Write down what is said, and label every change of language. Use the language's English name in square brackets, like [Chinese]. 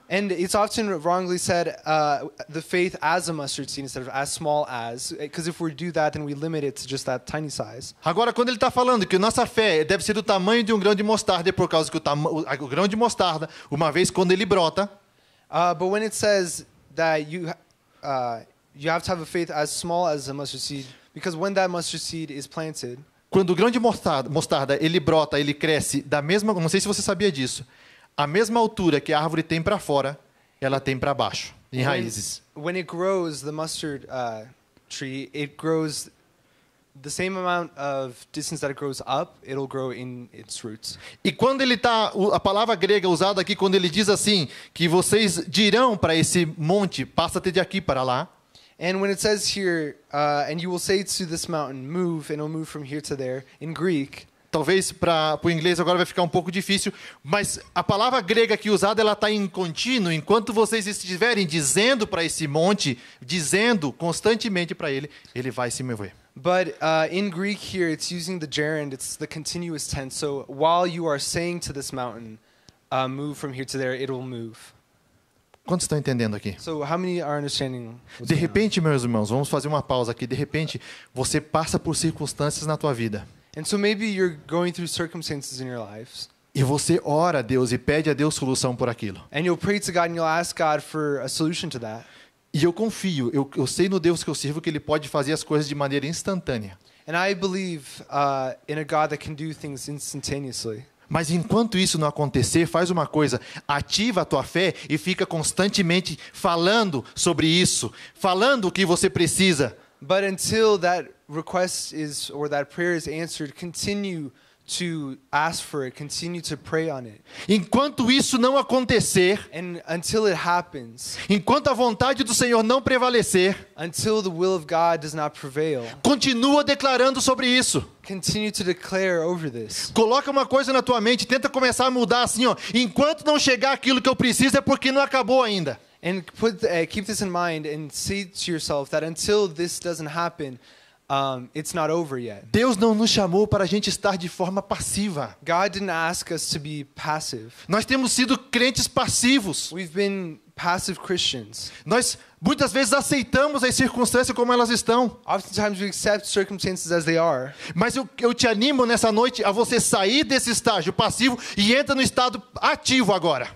[English] and it's often wrongly said the faith as a mustard seed instead of as small as, because if we do that, then we limit it to just that tiny size. [Portuguese] Agora, quando ele está falando que nossa fé deve ser do tamanho de um grão de mostarda, é por causa que o grão de mostarda, uma vez quando ele brota, [English] But when it says that you have to have a faith as small as a mustard seed, because when that mustard seed is planted, [Portuguese] quando o grão de mostarda ele brota, ele cresce da mesma, não sei se você sabia disso, a mesma altura que a árvore tem para fora, ela tem para baixo, em raízes. [English] when it grows, the mustard tree, it grows the same amount of distance that it grows up, it'll grow in its roots. [Portuguese] E quando ele tá, a palavra grega usada aqui, quando ele diz assim, que vocês dirão para esse monte, passa-te de aqui para lá. [English] And when it says here, and you will say to this mountain, move, and it'll move from here to there, in Greek, [Portuguese] Talvez para o inglês agora vai ficar um pouco difícil, mas a palavra grega aqui usada, ela está em contínuo, enquanto vocês estiverem dizendo para esse monte, dizendo constantemente para ele, ele vai se mover. [English] but in Greek here, it's using the gerund, it's the continuous tense. So while you are saying to this mountain, move from here to there, it will move. [Portuguese] Quantos estão entendendo aqui? [English] So how many are understanding what's [Portuguese] De [English] going on? [Portuguese] repente, meus irmãos, vamos fazer uma pausa aqui. De repente, você passa por circunstâncias na tua vida. [English] And so maybe you're going through circumstances in your lives, [Portuguese] E você ora a Deus e pede a Deus solução por aquilo. [English] and you'll pray to God and you'll ask God for a solution to that. [Portuguese] E eu confio, eu sei no Deus que eu sirvo que Ele pode fazer as coisas de maneira instantânea. [English] And I believe in a God that can do things instantaneously. [Portuguese] Mas enquanto isso não acontecer, faz uma coisa, ativa a tua fé e fica constantemente falando sobre isso, falando o que você precisa. [English] But until that request is, or that prayer is answered, continue to ask for it, continue to pray on it. [Portuguese] Enquanto isso não acontecer, [English] And until it happens, [Portuguese] enquanto a vontade do Senhor não prevalecer, [English] until the will of God does not prevail, [Portuguese] continua declarando sobre isso. [English] continue to declare over this. [Portuguese] Coloca uma coisa na tua mente, tenta começar a mudar assim, ó. Enquanto não chegar aquilo que eu preciso é porque não acabou ainda. [English] And keep this in mind and say to yourself that until this doesn't happen, it's not over yet. [Portuguese] Deus não nos chamou para a gente estar de forma passiva. [English] God didn't ask us to be passive. [Portuguese] Nós temos sido crentes passivos. [English] We've been passive Christians. [Portuguese] Nós muitas vezes aceitamos as circunstâncias como elas estão. [English] Oftentimes we accept circumstances as they are. [Portuguese] Mas eu te animo nessa noite a você sair desse estágio passivo e entra no estado ativo agora.